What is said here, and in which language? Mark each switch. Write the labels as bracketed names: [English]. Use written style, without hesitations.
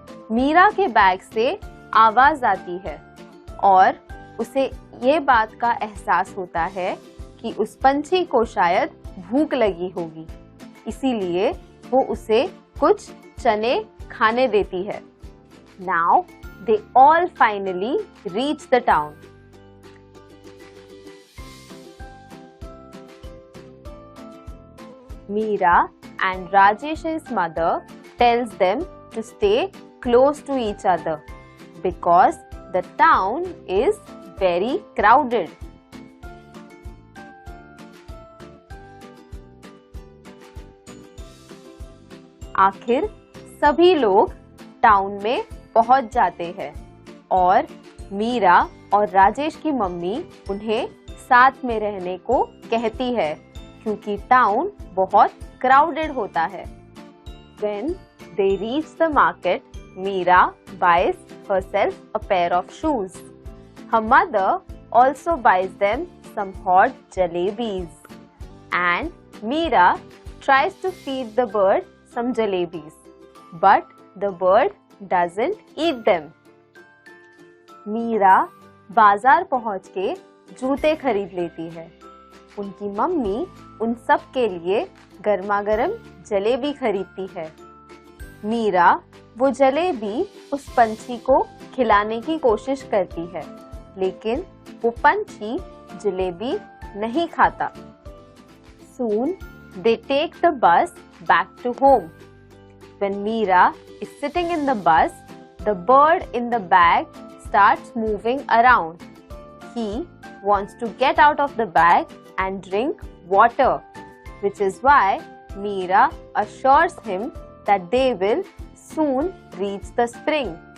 [Hindi] मीरा के बैग से आवाज आती है और उसे ये बात का एहसास होता है कि उस पंछी को शायद भूख लगी होगी, इसीलिए वो उसे कुछ चने खाने देती है। [English] Now they all finally reach the town. Meera and Rajesh's mother tells them to stay close to each other because the town is very crowded. [Hindi] आखिर सभी लोग टाउन में पहुंच जाते हैं और मीरा और राजेश की मम्मी उन्हें साथ में रहने को कहती है क्योंकि टाउन बहुत क्राउडेड होता है। [English] When they reach the market, Meera buys herself a pair of shoes. Her mother also buys them some hot jalebis. And Meera tries to feed the bird some jalebis, but the bird doesn't eat them. [Hindi] Meera बाजार पहुंच के जूते खरीद लेती है। उनकी mummy उन सब के लिए गर्मा गर्म जलेबी खरीदती है। मीरा वो जलेबी उस पंछी को खिलाने की कोशिश करती है, लेकिन वो पंछी जलेबी नहीं खाता। [English] Soon they take the bus back to home. When Meera is sitting in the bus, the bird in the bag starts moving around. He wants to get out of the bag and drink water, which is why Meera assures him that they will soon reach the spring.